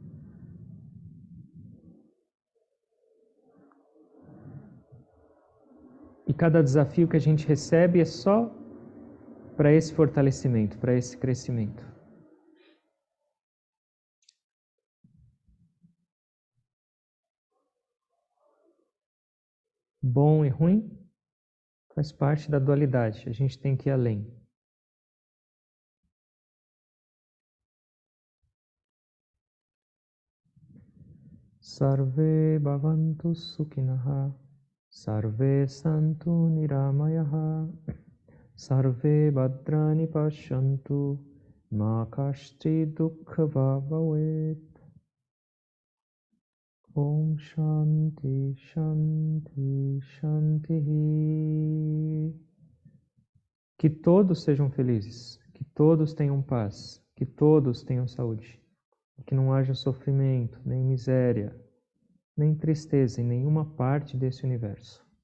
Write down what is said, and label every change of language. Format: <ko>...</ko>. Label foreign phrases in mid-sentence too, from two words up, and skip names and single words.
<pt>E cada desafio que a gente recebe é só para esse fortalecimento, para esse crescimento. Bom e ruim faz parte da dualidade, a gente tem que ir além.</pt> <sa>सर्वे भवन्तु सुखिनः सर्वे सन्तु निरामयाः सर्वे भद्राणि पश्यन्तु मा कश्चिद् दुःख भवेत्. ॐ शान्ति शान्ति शान्ति.</sa> <pt>Que todos sejam felizes, que todos tenham paz, que todos tenham saúde, que não haja sofrimento, nem miséria, nem tristeza em nenhuma parte desse universo.</pt>